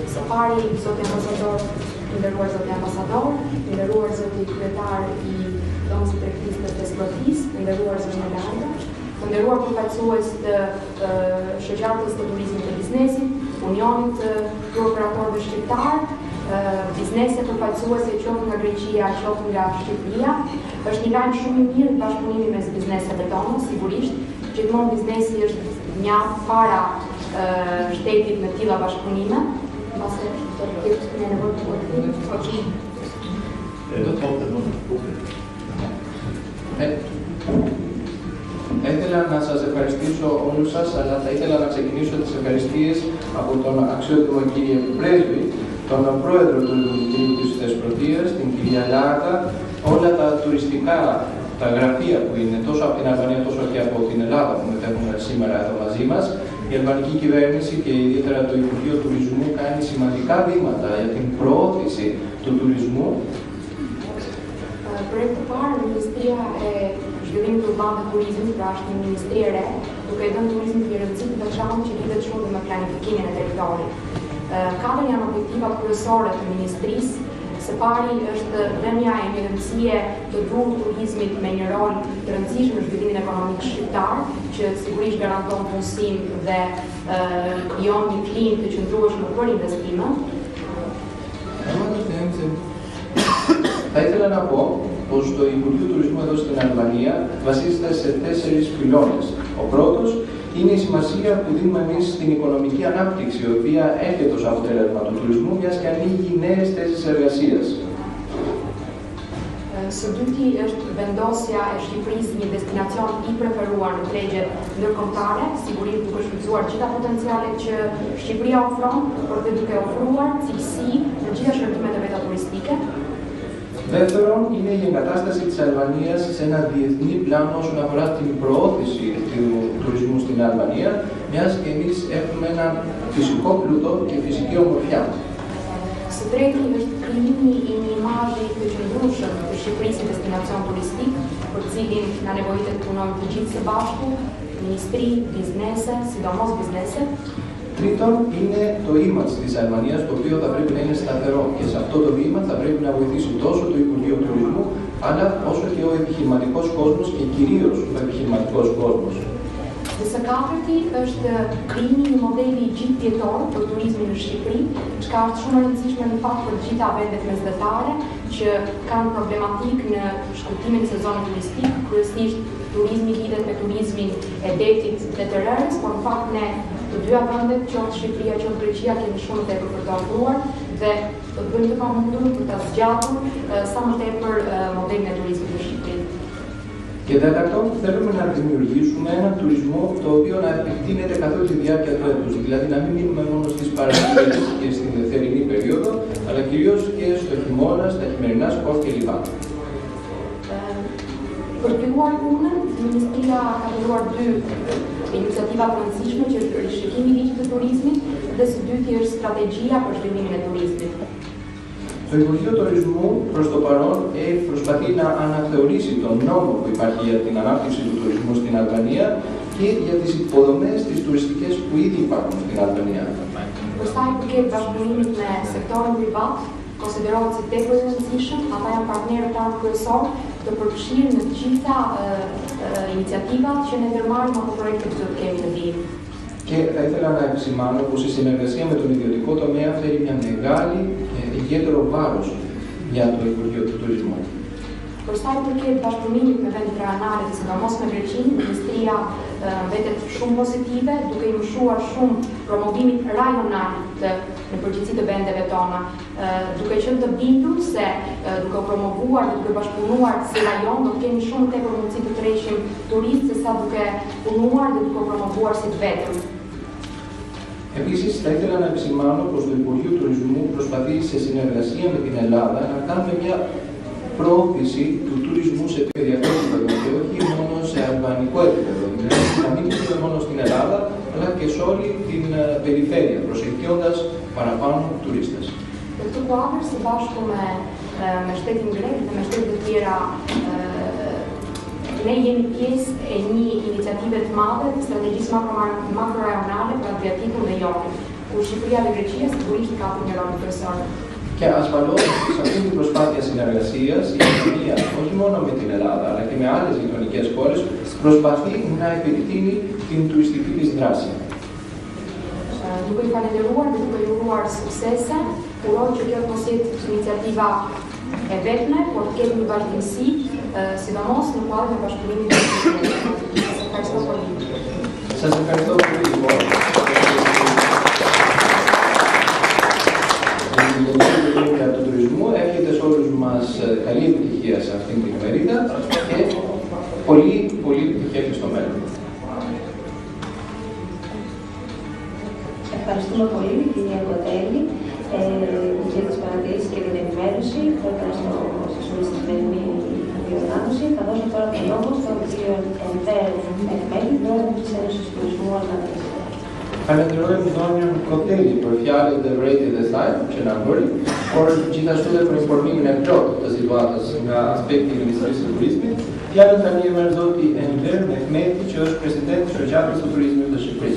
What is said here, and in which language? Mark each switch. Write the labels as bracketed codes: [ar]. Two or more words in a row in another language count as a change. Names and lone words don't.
[sq] Së pari, zoti ambasador, i nderuar zoti ambasador, i nderuar zoti kryetar i Dhomës së Tregtisë të Thesprotisë, i nderuar zoti Landa, të nderuar përfaqësues të shoqatës të turizmit të biznesit, Unionit të Operatorëve Shqiptar, biznese përfaqësuese qoftë nga Greqia, qoftë nga Shqipëria. Është një lajm shumë i mirë bashkëpunimi mes bizneseve tona, sigurisht. Gjithmonë biznesi është një para shtetit me tilla bashkëpunime. Mbase do të ketë një nevojë të përgjithshme. [el] Ήθελα να σας ευχαριστήσω όλους σας, αλλά θα ήθελα να ξεκινήσω τις ευχαριστίες από τον αξιότιμο κύριο Πρέσβη, τον πρόεδρο του Υπουργείου της Θεσπρωτείας, την κυρία Λάρτα, όλα τα τουριστικά, τα γραφεία που είναι τόσο από την Αλβανία τόσο και από την Ελλάδα που μετέχουν σήμερα εδώ μαζί μας. Η αλβανική κυβέρνηση και ιδιαίτερα το Υπουργείο Τουρισμού κάνει σημαντικά βήματα για την προώθηση του τουρισμού. [sq] Për këtë parë, Ministria e Zhvillimit Urban dhe Turizmit, pra është një ministri e re, duke i dhënë turizmit një rëndësi të veçantë që lidhet shumë me planifikimin e territorit. Katër janë objektivat kryesore të ministrisë. Së pari është dhënia e një rëndësie të duhur turizmit me një rol të rëndësishëm në zhvillimin ekonomik shqiptar, që sigurisht garanton punësim dhe krijon një klimë të qëndrueshëm për investime. [el] Θα ήθελα να πω πως το Υπουργείο Τουρισμού εδώ στην Αλβανία βασίζεται σε 4 πυλώνες. Ο πρώτος είναι η σημασία που δίνουμε εμείς στην οικονομική ανάπτυξη, η οποία έρχεται ως αποτέλεσμα του τουρισμού, μιας και ανοίγει νέες θέσεις εργασίας. [sq] Së dyti është vendosja e Shqipërisë një destinacion i preferuar në tregjet ndërkombëtare, sigurisht duke shfrytzuar gjitha potencialet që Shqipëria ofron, por dhe duke ofruar cilësi në gjitha shërbimet e veta turistike. [el] Δεύτερον, είναι η εγκατάσταση της Αλβανίας σε ένα διεθνή πλάνο όσον αφορά την προώθηση του τουρισμού στην Αλβανία, μιας και εμείς έχουμε ένα φυσικό πλούτο και fiziki ομορφιά. [sq] Së treti është krijimi I një imazhi të qëndrueshëm të Shqipërisë si destinacion turistik, për cilin na nevojitet të punojmë të gjithë së bashku, ministri, biznese, sidomos biznese. [el] Τρίτον, είναι το image της Αλβανίας, το οποίο θα πρέπει να είναι σταθερό και σε αυτό το βήμα θα πρέπει να βοηθήσει τόσο το Υπουργείο Τουρισμού, αλλά όσο και ο επιχειρηματικός κόσμος και κυρίως ο επιχειρηματικός κόσμος. [sq] Dhe së katërti është krijimi I një modeli gjithëtjetër për turizmin në Shqipëri, çka është shumë e rëndësishme në fakt për të gjitha vendet mesdhetare që kanë problematikë në shkurtimin e sezonit turistik, kryesisht turizmi lidhet me turizmin e detit dhe të rërës, por në fakt ne të dyja vendet, qoftë Shqipëria, qoftë Greqia, kemi shumë tepër për të ofruar dhe do të bëjmë të pamundur për ta zgjatur sa më tepër modelin e turizmit në Shqipëri. [el] Και τέταρτον, θέλουμε να δημιουργήσουμε έναν τουρισμό το οποίο να επεκτείνεται καθ' όλη τη διάρκεια του έτους. Δηλαδή να μην μείνουμε μόνο στις Παρασκευές και στην θερινή περίοδο, αλλά κυρίως και στο χειμώνα, στα χειμερινά σπορ κλπ. [sq] Për filluar punën, Ministria ka filluar 2 iniciativa të rëndësishme që është rishikimi I ligjit të turizmit dhe së dyti është strategjia për zhvillimin e turizmit. [el] Το Υπουργείο Τουρισμού προς το παρόν προσπαθεί να αναθεωρήσει τον νόμο που υπάρχει για την ανάπτυξη του τουρισμού στην Αλβανία και για τις υποδομές τις τουριστικές που ήδη υπάρχουν στην Αλβανία. [sq] Për sa I përket bashkëpunimit me sektorin privat, konsiderohet si tepër I rëndësishëm, ata janë partnerët tanë kryesor të përfshirë në të gjitha iniciativat që ne ndërmarrim apo projektet që kemi në vijim. [el] Και θα ήθελα να επισημάνω πως η συνεργασία με τον ιδιωτικό τομέα φέρει μια μεγάλη και ιδιαίτερο βάρος για το Υπουργείο του Τουρισμού. [sq] Për sa I përket bashkëpunimit me vendet rajonale dhe sidomos me Greqinë, Ministria vetet shumë pozitive, duke I mshuar shumë promovimit rajonal në përgjithësi të vendeve tona, duke qenë të bindur se duke promovuar dhe duke bashkëpunuar si rajon do të kemi shumë tepër mundësi të tërheqim turistë sesa duke punuar dhe duke promovuar si të vetëm. [el] Επίσης, θα ήθελα να επισημάνω πως το Υπουργείο Τουρισμού προσπαθεί σε συνεργασία με την Ελλάδα να κάνουμε μια πρόθεση του τουρισμού σε περιφερειακό επίπεδο και όχι μόνο σε αλβανικό επίπεδο. Δηλαδή, να μην είναι μόνο στην Ελλάδα, αλλά και σε όλη την περιφέρεια, προσελκύοντας παραπάνω τουρίστες. [sq] Në këtë kuadër, së bashku me shtetin grek dhe me shtetet të tjera, ne jemi pjesë e një iniciative të madhe të strategjisë makrorajonale për Adriatikun dhe Jonin, ku Shqipëria dhe Greqia sigurisht ka një rol kryesor. [el] Και ασφαλώς σε αυτή την προσπάθεια συνεργασίας η Αλβανία, όχι μόνο με την Ελλάδα, αλλά και με άλλες γειτονικές χώρες, προσπαθεί να επιτείνει την τουριστική της δράση. [sq] Duke I falenderuar dhe duke I uruar suksese, uroj që kjo të mos jetë iniciativa e vetme, por të ketë një vazhdimsi, sidomos në kuadrin e bashkëpunimit të [el] Σας ευχαριστώ πολύ λοιπόν. Για τον τουρισμό εύχεται σε όλους μας καλή επιτυχία σε αυτήν την ημερίδα και πολύ επιτυχία και στο μέλλον. Ευχαριστούμε πολύ την κυρία Κοτέλη για τις παρατηρήσεις και την ενημέρωση που έκανε στη σημερινή διοργάνωση. Θα δώσω τώρα τον λόγο στον κύριο Εντέρ Μehmeti, πρόεδρο της Ένωσης Τουρισμού Αλβανίας. [sq] Falenderojmë zonjën Koteli për fjalët dhe vërejtjet e saj që na bëri, por gjithashtu dhe për informimin e plotë të situatës nga aspekti I Ministrisë së Turizmit. Fjalën tani e merr zoti Ender Mehmeti, që është presidenti I Shoqatës së Turizmit të Shqipërisë.